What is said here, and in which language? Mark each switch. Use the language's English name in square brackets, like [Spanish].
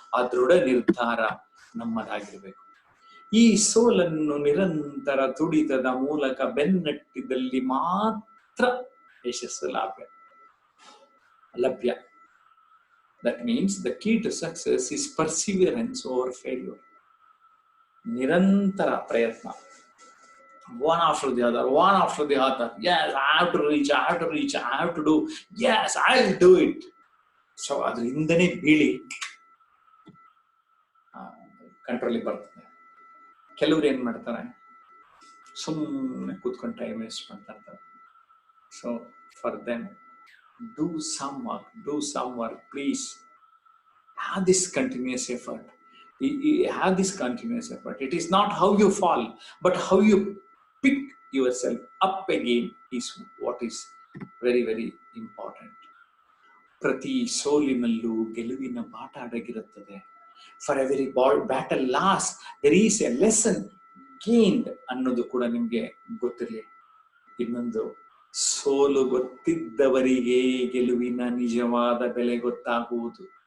[Kannada] ಆ ದೃಢ ನಿರ್ಧಾರ ನಮ್ಮದಾಗಿರ್ಬೇಕು. ಈ ಸೋಲನ್ನು ನಿರಂತರ ತುಡಿತದ ಮೂಲಕ ಬೆನ್ನಟ್ಟಿದಲ್ಲಿ ಮಾತ್ರ ಯಶಸ್ಸು ಲಭ್ಯ. [English] That means the key to success is perseverance over failure. [Kannada] ನಿರಂತರ ಪ್ರಯತ್ನ, [English] one after the other, one after the other. Yes, I have to reach, I have to reach, I have to do. Yes, I'll do it. [Kannada] So ಅದರಿಂದನೇ ಬೀಳಿ ಕಂಟ್ರೋಲಿಗೆ ಬರ್ತದೆ. ಕೆಲವ್ರು ಏನ್ ಮಾಡ್ತಾರೆ, ಸುಮ್ಮನೆ ಕೂತ್ಕೊಂಡು time waste ಮಾಡ್ತಾ ಇರ್ತಾರೆ. [English] So for them, do some work, please. Have this continuous effort. Have this continuous effort. It is not how you fall, but how you pick yourself up again is what is very, very important. [Kannada] ಪ್ರತಿ ಸೋಲಿನಲ್ಲೂ ಗೆಲುವಿನ ಪಾಠ ಅಡಗಿರುತ್ತದೆ. [English] for every battle lost there is a lesson gained [Kannada] ಅನ್ನೋದು ಕೂಡ ನಿಮ್ಗೆ ಗೊತ್ತಿರಲಿ. ಇನ್ನೊಂದು, ಸೋಲು ಗೊತ್ತಿದ್ದವರಿಗೆ ಗೆಲುವಿನ ನಿಜವಾದ ಬೆಲೆ ಗೊತ್ತಾಗುವುದು.